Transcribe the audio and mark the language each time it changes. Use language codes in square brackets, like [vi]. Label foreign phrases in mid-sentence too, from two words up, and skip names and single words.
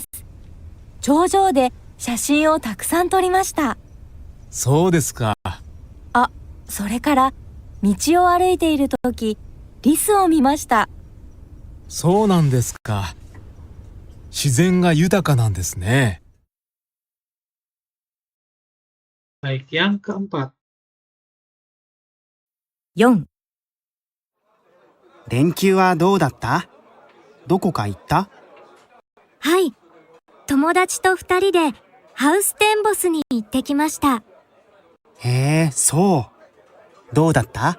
[ja] 頂上で写真をたくさん撮りました。そうですか。あ、それから道を歩いている時、リスを見ました。そうなんですか。自然が豊かなんですね。 [id] Baik, yang keempat. 4. [ja] 連休はどうだった？どこか行った？はい。友達と2人でハウステンボスに行ってきました。へえ、そう。どうだった？